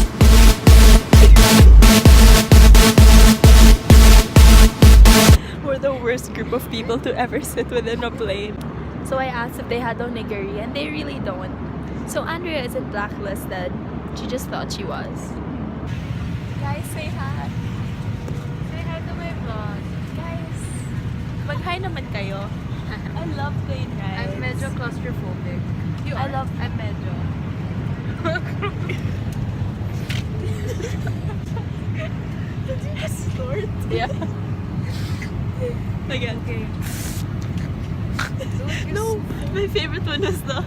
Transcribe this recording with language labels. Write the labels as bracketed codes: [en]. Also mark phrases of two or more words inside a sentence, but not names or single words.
[en] We're the worst group of people to ever sit within a plane. So I asked if they had onigiri and they really don't. So Andrea isn't blacklisted. She just thought she was. Guys, say hi. Say hi to my vlog. Guys, [tl] mag-hi naman kayo. [en] I love plane rides. I'm medyo claustrophobic. I'm medyo. Did you just snort? Yeah. Again. Okay. No, my favorite one is the...